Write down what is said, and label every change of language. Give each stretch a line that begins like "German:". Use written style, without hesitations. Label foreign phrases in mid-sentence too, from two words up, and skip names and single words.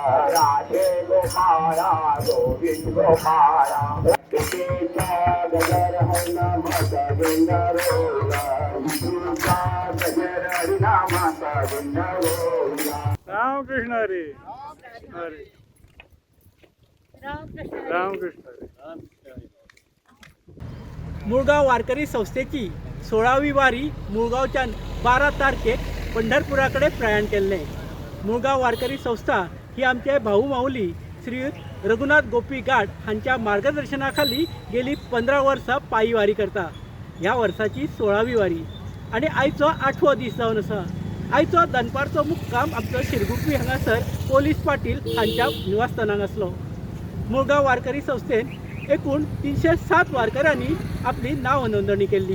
Konkani: रामकृष्ण हरी हरी रामकृष्ण हरी। मुळगाव वारकरी संस्थेची 16वी वारी मुळगावच्या 12 तारखेक पंढरपुराकडे प्रयाण केले। मुळगाव वारकरी संस्था ही आमचे भाऊ माऊली श्रीयुत रघुनाथ गोपी गाड हांच्या मार्गदर्शनाखाली गेली 15 वर्सां पायी वारी करता। ह्या वर्साची 16वी वारी आणि आयचो 8वो दीस जावन आसा। आयचो दनपारचो मुक्काम आमचो शिरगुप्पी हांगासर पोलीस पाटील हांच्या निवासस्थानाक आसलो। मुळगाव वारकरी संस्थेन एकूण 307 वारकऱ्यांनी आपली नाव नोंदणी केली।